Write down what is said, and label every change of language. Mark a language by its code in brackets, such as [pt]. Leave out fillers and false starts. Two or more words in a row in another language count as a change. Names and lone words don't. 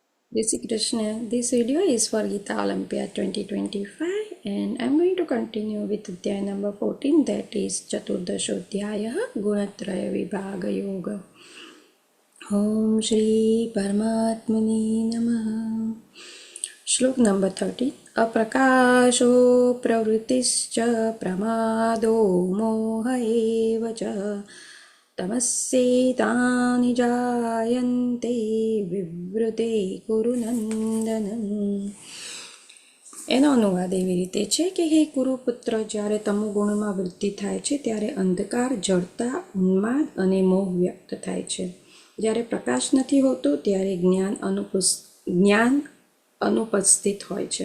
[hi] जय श्री कृष्ण. [en] This video is for Gita Olympiad 2025 and I'm going to continue with Adhyay number 14, that is Chaturdashodhyaya Gunatraya Vibhaga Yoga. [sa] ॐ श्री परमात्मनि नमः. Shlok number 30. अप्रकाशो प्रवृत्तिश्च प्रमादो मोह एव च तमस्येतानि जायन्ते विवृते कुरु नंदनम. [gu] એનો અનુવાદ એવી રીતે છે કે હે કુરુપુત્ર, જ્યારે તમો ગુણમાં વૃદ્ધિ થાય છે ત્યારે અંધકાર, જડતા, ઉન્માદ અને મોહ વ્યક્ત થાય છે. જ્યારે પ્રકાશ નથી હોતો ત્યારે જ્ઞાન અનુપસ્થિત હોય છે.